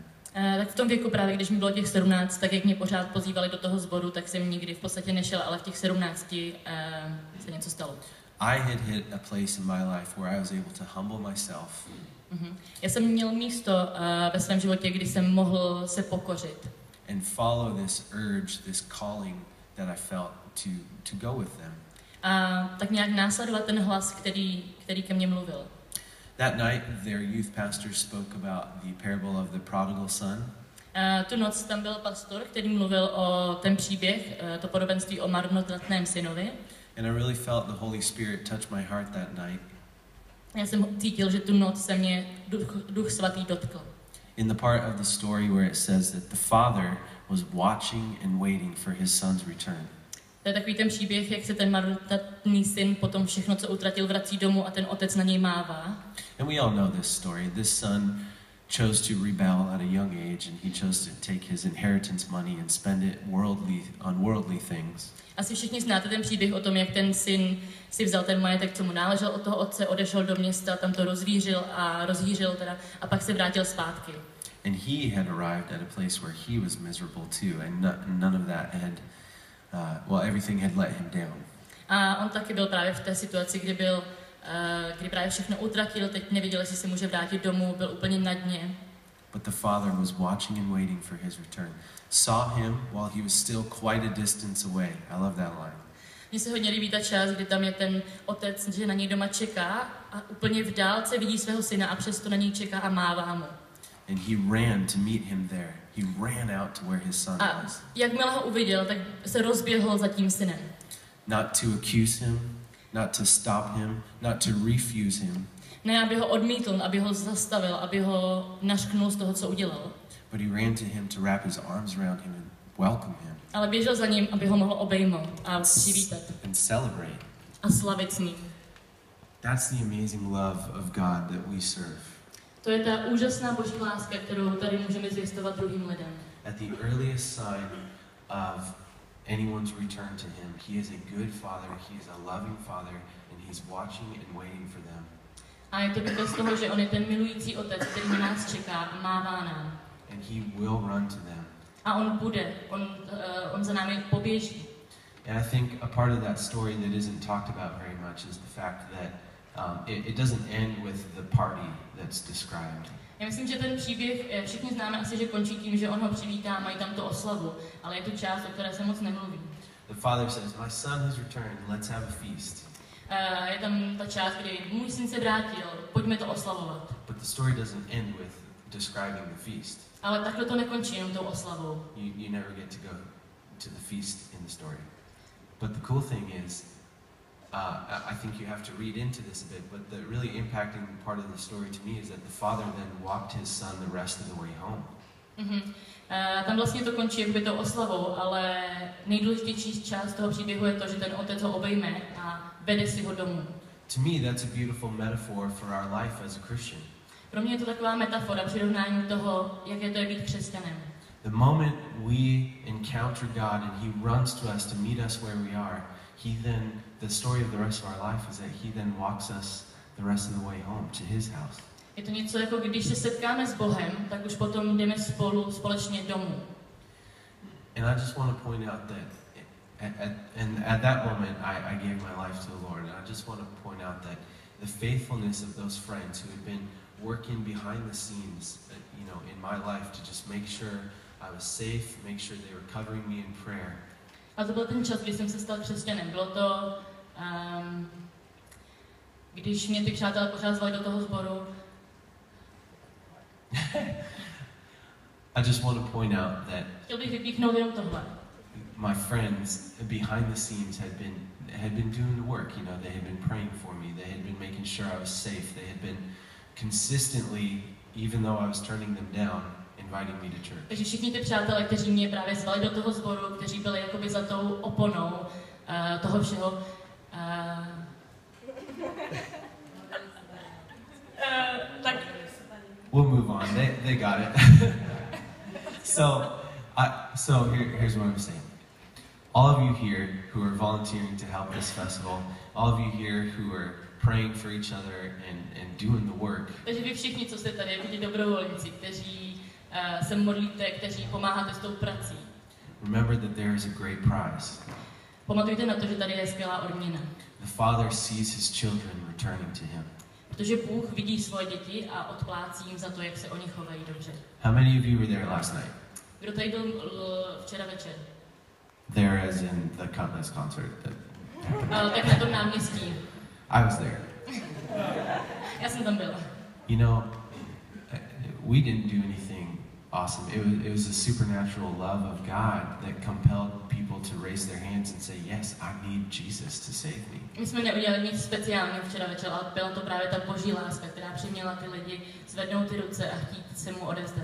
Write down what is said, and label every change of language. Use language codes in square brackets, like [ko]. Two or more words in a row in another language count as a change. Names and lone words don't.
[cs] Tak v tom věku právě, když mi bylo těch 17, tak jak mě pořád pozývali do toho sboru, tak jsem nikdy v podstatě nešel, ale v těch 17 se něco stalo. [en] I had hit a place in my life where I was able to humble myself. [cs] Já jsem měl místo ve svém životě, kdy jsem mohl se pokořit. [en] And follow this urge, this calling that I felt to go with them. [cs] A tak nějak následovat ten hlas, který ke mně mluvil. [en] That night, their youth pastor spoke about the parable of the prodigal son. [cs] Tu noc tam byl pastor, který mluvil o ten příběh, to podobenství o marnotratném synovi. [en] And I really felt the Holy Spirit touch my heart that night. [cs] Já jsem cítil, že tu noc se mě Duch Svatý dotkl. [en] In the part of the story where it says that the father was watching and waiting for his son's return. [cs] To je takový ten příběh, jak se ten marnotratný syn potom všechno, co utratil, vrací domů a ten otec na něj mává. [en] And we all know this story. This son chose to rebel at a young age and he chose to take his inheritance money and spend it on worldly things. [cs] Asi všichni znáte ten příběh o tom, jak ten syn si vzal ten majetek, co mu náležel od toho otce, odešel do města, tam to rozhýřil a pak se vrátil zpátky. [en] And he had arrived at a place where he was miserable too, and none of that had, everything had let him down. [cs] A on taky byl právě v té situaci, kdy právě všechno utratil, teď nevěděl, jestli se může vrátit domů, byl úplně na dně. [en] But the father was watching and waiting for his return. Saw him while he was still quite a distance away. I love that line. [cs] Mně se hodně líbí ta část, kdy tam je ten otec, že na něj doma čeká a úplně v dálce vidí svého syna a přesto na něj čeká a mává mu. [en] And he ran to meet him there. He ran out to where his son [cs] A [en] was. [cs] jakmile ho uviděl, tak se rozběhl za tím synem. [en] Not to accuse him, not to stop him, not to refuse him. [cs] Ne, aby ho odmítl, aby ho zastavil, aby ho nařknul z toho, co udělal. [en] But he ran to him to wrap his arms around him and welcome him. [cs] Ale běžel za ním, aby ho mohl obejmout a přivítat. [en] And celebrate. [cs] A slavit s ním. [en] That's the amazing love of God that we serve. [cs] To je ta úžasná boží láska, kterou tady můžeme zvěstovat druhým lidem. [en] At the earliest sign of anyone's return to him, he is a good father, he is a loving father, and he's watching and waiting for them. [cs] A je to důkaz toho, že on je ten milující otec, který na nás čeká a mává nám. [en] And he will run to them. [cs] A on on za námi poběží. [en] And I think a part of that story that isn't talked about very much is the fact that it doesn't end with the party that's described. [cs] Já myslím, že ten příběh všichni známe asi, že končí tím, že on ho přivítá, mají tam tu oslavu, ale je to část, o které se moc nemluví. [en] The father says, "My son has returned. Let's have a feast." [cs] Je tam ta část, kdy můj syn se vrátil, pojďme to oslavovat. [en] But the story doesn't end with describing the feast. [cs] Ale takhle to nekončí jenom tou oslavou. [en] You never get to go to the feast in the story. But the cool thing is, I think you have to read into this a bit, but the really impacting part of the story to me is that the father then walked his son the rest of the way home. [cs] Tam vlastně to končí jakoby tou oslavou, ale nejdůležitější část toho příběhu je to, že ten otec ho obejme a vede si ho domů. [en] To me, that's a beautiful metaphor for our life as a Christian. [cs] Pro mě je to taková metafora, přirovnání toho, jaké to je být křesťanem. [en] The moment we encounter God and He runs to us to meet us where we are, the story of the rest of our life is that He then walks us the rest of the way home to His house. [cs] Je to něco jako když se setkáme s Bohem, tak už potom jdeme společně domů. [en] And I just want to point out that at that moment I gave my life to the Lord, and I just want to point out that the faithfulness of those friends who had been working behind the scenes, in my life to just make sure I was safe, make sure they were covering me in prayer. [cs] A to byl ten čas, kdy jsem se stal křesťanem. Bylo to, když mě ty přátelé pořád zvali do toho sboru. [en] I just want to point out that [cs] chtěl bych vypíchnout jenom tohle. [en] My friends behind the scenes had been doing the work. They had been praying for me. They had been making sure I was safe. They had been consistently, even though I was turning them down, inviting me to church. [cs] Takže všichni ty přátelé, kteří mě právě zvali do toho sboru, kteří byli jakoby za tou oponou toho všeho, tak [en] we'll move on. They got it. So here's what I'm saying. All of you here who are volunteering to help this festival, all of you here who are praying for each other and doing the work. [cs] Takže vy všichni, co jste tady, jako ti dobrovolníci, kteří se modlíte, kteří pomáháte s tou prací. [en] Remember that there is a great prize. [cs] Pamatujte na to, že tady je skvělá odměna. [en] The Father sees His children returning to Him. [cs] Protože Bůh vidí svoje děti a odplácí jim za to, jak se oni chovají dobře. [en] How many of you were there last night? [cs] Kdo tady byl včera večer? [en] There as in the Kutless concert. [cs] Tak na tom náměstí. [en] I was there. [cs] Já jsem tam byla. [en] We didn't do anything awesome. It was a supernatural love of God that compelled people to raise their hands and say, yes, I need Jesus to save me. [cs] My jsme neudělali nic speciálního včera večer, ale byla to právě ta boží láska, která přiměla ty lidi zvednout ty ruce a chtít se mu odevzdat.